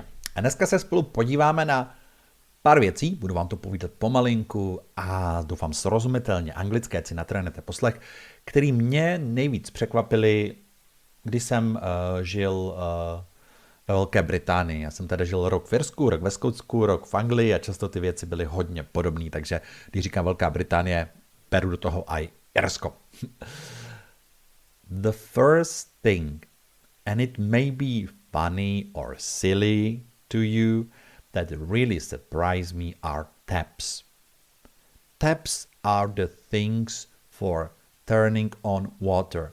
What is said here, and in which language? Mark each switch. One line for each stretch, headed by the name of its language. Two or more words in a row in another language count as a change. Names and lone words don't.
Czech: A dneska se spolu podíváme na pár věcí, budu vám to povídat pomalinku a doufám srozumitelně anglické, si natrénete poslech, který mě nejvíc překvapili, když jsem žil ve Velké Británii. Já jsem tady žil rok v Irsku, rok ve Skotsku, rok v Anglii a často ty věci byly hodně podobné, takže když říkám Velká Británie, beru do toho i Irsko.
English: The first thing, and it may be funny or silly to you, that really surprise me are taps. Taps are the things for turning on water.